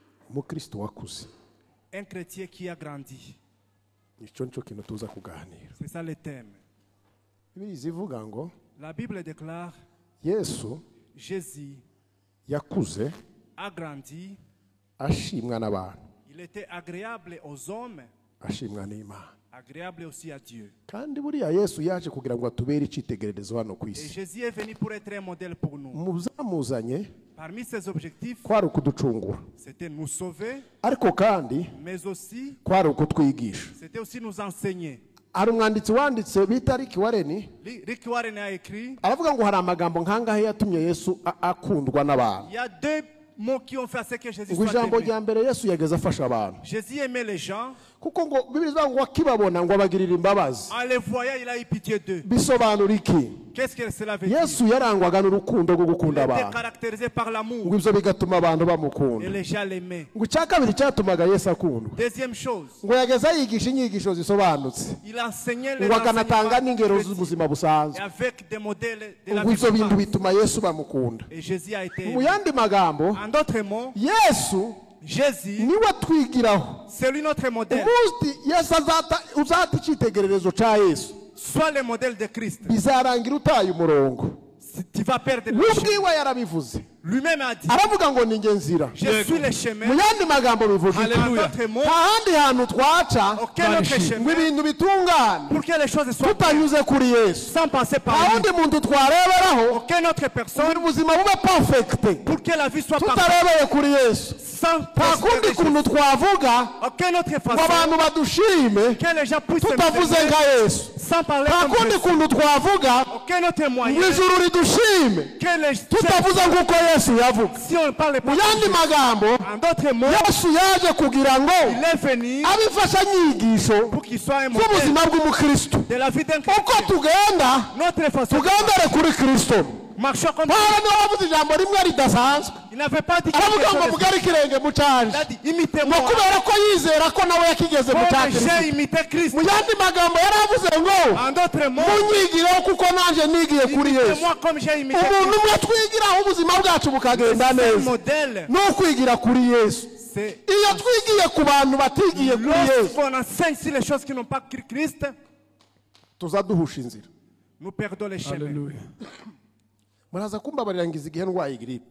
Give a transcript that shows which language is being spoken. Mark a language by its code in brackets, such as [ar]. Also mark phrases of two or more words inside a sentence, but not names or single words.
[rw] umukristo wakuze. [fr] Un chrétien qui a grandi. [rw] Icyo nicyo kintu tuza kuganira. [fr] C'est ça le thème. [rw] Bibiliya ivuga ngo [fr] La Bible déclare [rw] Yesu [fr] Jésus [rw] yakuze [fr] a grandi. [rw] ashimwa n'abantu, [fr] Il était agréable aux hommes, [rw] ashimwa n'Imana. [fr] agréable aussi à Dieu. [rw] Kandi buriya Yesu yaje kugira ngo atubere icyitegererezo hano ku [fr] Et [rw] isi. [fr] Jésus est venu pour être un modèle pour nous. [rw] Mu byamuzanye [fr] Parmi ses objectifs, [rw] kwari ukuducungura, [fr] c'était nous sauver, [rw] ariko kandi [fr] mais aussi, [rw] kwari ukutwigisha. [fr] c'était aussi nous enseigner. [rw] Hari umwanditsi wanditse bita Rick Warren [fr] Rick Warren a écrit, [rw] aravuga ngo hari amagambo nk'angahe yatumye Yesu akundwa n'abantu. [fr] il y a deux mots qui ont fait à ce que Jésus [rw] Ngo [fr] soit [rw] ijambo [fr] aimé. [rw] rya mbere Yesu yageze afasha abantu, [fr] Jésus aimait les gens. [rw] kuko ngo Bibiliya ivuga ngo akibabona ngo abagirira imbabazi. [fr] En les voyant, il a eu pitié d'eux. [rw] Bisobanura iki? [fr] Qu'est-ce que cela veut dire? [rw] Yesu yarangwaga n'urukundo rwo [fr] Il [rw] gukunda [fr] était [rw] abantu, [fr] caractérisé par l'amour [rw] ngo ibyo bigatuma abantu [fr] et [rw] bamukunda. [fr] les gens l'aimaient. [rw] Ngo icya kabiri cyatumaga Yesu akundwa, [fr] Deuxième chose, [rw] ngo yageze yigisha inyigisho zisobanutse, [fr] il enseignait les [rw] ngo akanatanga [fr] enseignements [rw] n'ingero [fr] chrétiens [rw] z'ubuzima busanzwe. [fr] et avec des modèles de la [rw] Ngo [fr] vie [rw] ibyo bintu [fr] courante. [rw] bituma Yesu bamukunda. [fr] Et Jésus a été [rw] Mu [fr] aimé. [rw] yandi magambo, [fr] En d'autres mots, [rw] Yesu [fr] Jésus, [rw] niwe twigiraho. [fr] c'est lui notre modèle. [rw] Ubundi Yesu uzata icyitegererezo cya Yesu, [fr] Sois le modèle de Christ. [rw] bizarangira utaye umurongo. [fr] Si tu vas perdre le [rw] We [fr] chemin. [rw] ubwiwe yarabivuze, [fr] Lui-même a dit, [rw] aravuga ngo ni njye nzira. [fr] je suis le [rw] Mu [fr] chemin. [rw] yandi magambo bivuga iki? [fr] En d'autres mots, [rw] nta handi hantu twaca [fr] aucun autre [rw] ngo [fr] chemin [rw] ibintu bitungane [fr] pour que les choses soient bien, [rw] tutanyuze kuri Yesu. [fr] sans passer [rw] nta [fr] par lui. [rw] wundi muntu twareberaho [fr] Aucune autre [rw] ngo [fr] personne [rw] ubuzima bube perfect [fr] pour que la vie soit parfaite. [rw] tutarebeye kuri Yesu. [fr] Sans [rw] nta kundi [fr] prospérer. [rw] kuntu twavuga [fr] Aucune autre [rw] ngo [fr] façon [rw] abantu badushime [fr] que les gens puissent [rw] tutavuze [fr] s'aimer [rw] nka Yesu. [fr] sans parler [rw] nta [fr] comme [rw] kundi [fr] Jésus. [rw] kuntu twavuga [fr] Aucun autre [rw] ngo [fr] moyen [rw] ijuru ridushime [fr] que les [rw] tutavuze nk'uko Yesu yavuga. [fr] si on parle [rw] Mu [fr] pas [rw] yandi magambo, [fr] en d'autres mots, [rw] Yesu yaje kugira ngo [fr] il est venu [rw] abe imfashanyigisho [fr] pour qu'il soit un modèle [rw] z'ubuzima bw'umukristo. [fr] de la vie d'un [rw] uko [fr] chrétien. [rw] tugenda [fr] Notre façon de [rw] tugendere kuri Kristo. [fr] marcher comme [rw] Pawulo niwe wavuze ijambo rimwe ridasanzwe, [fr] il n'avait pas dit quelque [rw] aravuga ngo [fr] chose. [rw] mugare ikirenge mu [fr] Il [rw] canje, [fr] a dit [rw] ngo [fr] imitez-moi. [rw] kubera ko yizera ko nawe yakigeze mu [fr] Comme [rw] cya [fr] j'ai [rw] Kristo. [fr] imité Christ. [rw] Mu yandi magambo yaravuze ngo [fr] En d'autres mots, [rw] munyigireho kuko nanjye nigiye kuri Yesu. [fr] imitez-moi comme j'ai imité [rw] Umuntu [fr] Christ. [rw] umwe twigiraho ubuzima bwacu bukagenda [fr] C'est un [rw] neza [fr] modèle. [rw] ni ukwigira kuri Yesu. [fr] C'est [rw] Iyo twigiye ku bantu batigiye kuri Yesu, [fr] lorsqu'on enseigne sur les choses qui n'ont pas cru Christ, [rw] tuza duhusha inzira. [fr] nous perdons les chemins. Alléluia. [rw] Muraza kumbabarira ngize igihe ndwaye grippe.